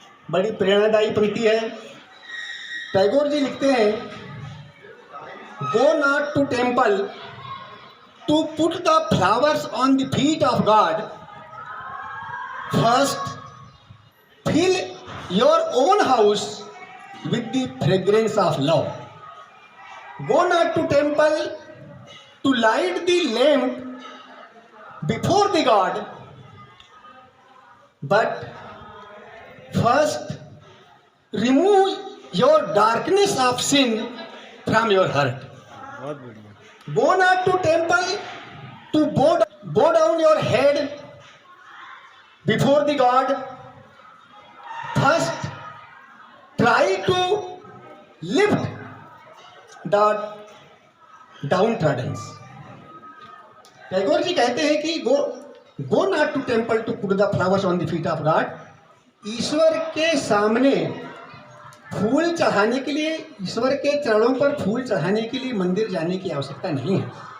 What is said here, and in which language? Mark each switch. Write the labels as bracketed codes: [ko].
[en] बड़ी प्रेरणादायी पंक्ति है। टैगोर जी लिखते हैं, go not to temple to put the flowers on the feet of god, first fill your own house with the fragrance of love. Go not to temple to light the lamp before the God, but first remove your darkness of sin from your heart. Go not to temple to bow down your head before the God. First try to lift the downtrodden. Tagore ji कहते हैं कि go not to temple to put the flowers on the feet of god. [hi] ईश्वर के सामने फूल चढ़ाने के लिए, ईश्वर के चरणों पर फूल चढ़ाने के लिए मंदिर जाने की आवश्यकता नहीं है।